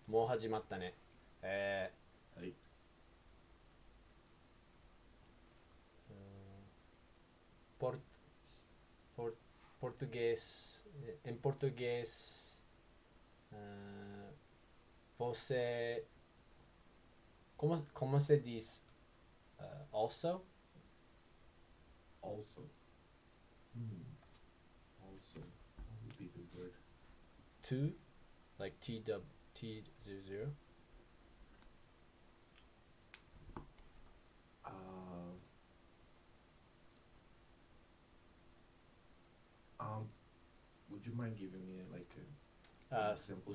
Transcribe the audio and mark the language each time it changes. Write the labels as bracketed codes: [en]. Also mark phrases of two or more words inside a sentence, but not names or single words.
[ja] 始まったね。はい。 [pt] por, português, em português, você, como se diz also? [en] Also. Also. What would be the word? To, like T00. Would you mind giving me like an example